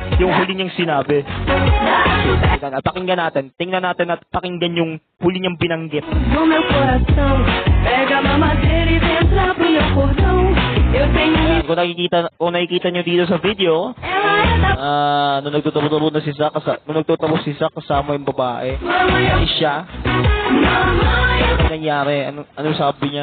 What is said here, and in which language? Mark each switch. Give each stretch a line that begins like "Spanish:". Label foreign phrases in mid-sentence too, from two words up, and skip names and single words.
Filipino: yung huli niyang sinabi. Pakinggan natin. Tingnan natin at pakinggan yung huli niyang binanggit.
Portuguese: No meu coração, pega a mamadeira e vem entrar pro meu cordão. Eu tenho
Filipino: Ayan, kung nakikita nyo dito sa video,
Portuguese: ela é da
Filipino: nung nagtutabo si Zack, kasama yung babae.
Portuguese: mamãe,
Filipino: Ay siya.
Portuguese: mamãe,
Filipino: Ano nangyari? Ano sabi niya?